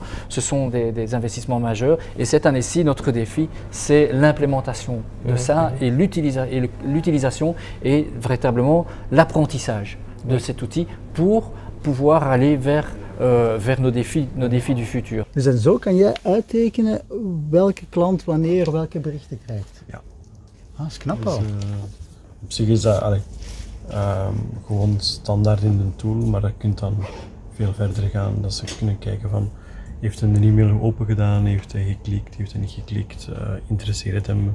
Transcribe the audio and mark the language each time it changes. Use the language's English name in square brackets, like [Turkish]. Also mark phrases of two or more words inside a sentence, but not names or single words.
[French] Ce sont des investissements majeurs et cette année-ci, notre défi, c'est l'implémentation de ça et l'utilisation et véritablement l'apprentissage de cet outil pour pouvoir aller vers nos défis du futur. [Dutch] Dus en zo kan je uittekenen welke klant wanneer welke berichten krijgt. Ja. Ah, dat is knap Dus, al. op zich is dat gewoon standaard in de tool, maar dat kunt dan veel verder gaan. Dat ze kunnen kijken van heeft een e-mail open gedaan, heeft hij geklikt, heeft hij niet geklikt, interesseert het hem